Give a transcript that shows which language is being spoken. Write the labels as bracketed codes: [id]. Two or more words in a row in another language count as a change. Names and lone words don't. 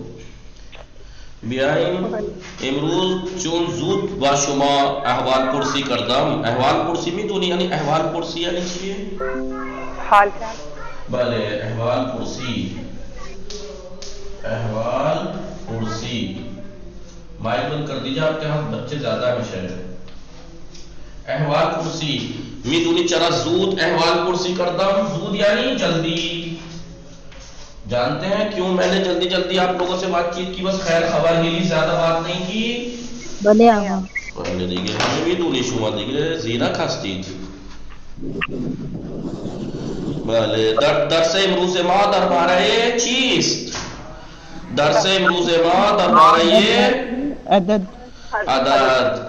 [fa] بیاییم امروز چون زود با شما احوال پرسی کردم. احوال پرسی میدونی یعنی احوال پرسی یعنی چیه؟ حال چال. بله احوال پرسی. احوال پرسی. [ur] مائک بند کر دیجیے، آپ کے ہاں بچے زیادہ ہیں شاید. [fa] احوال پرسی میدونی چرا زود احوال پرسی کردم؟ زود یعنی جلدی. [ur] جانتے ہیں کیوں میں نے جلدی جلدی آپ لوگوں سے بات چیت کی؟ بس خیر خبر ہی لی، زیادہ بات نہیں کی. [fa] بله آقا. بله دیگه همه میدونی شما دیگه زیرک هستید. بله درس امروز ما درباره چیست؟ درس امروز ما درباره عدد. عدد.